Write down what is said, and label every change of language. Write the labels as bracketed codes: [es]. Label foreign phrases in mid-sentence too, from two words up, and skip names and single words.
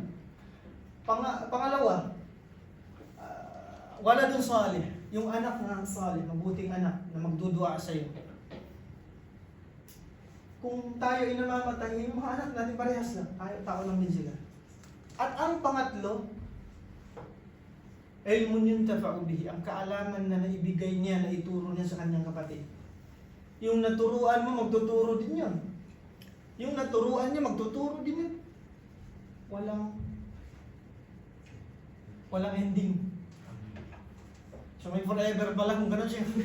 [tl] Pangalawa, wala dun salih. Yung anak na salih, mabuting anak na magdudua sa iyo. Kung tayo ay namamatay, yung mga anak natin parehas lang. Tao lang din sila. At ang pangatlo, [ar] علم ينتفع به, [tl] ang kaalaman na naibigay niya, na ituro niya sa kanyang kapatid. Yung naturuan mo, magtuturo din yun. Yung naturuan niya, magtuturo din yun. Walang ending. So may forever pala kung gano'n siya.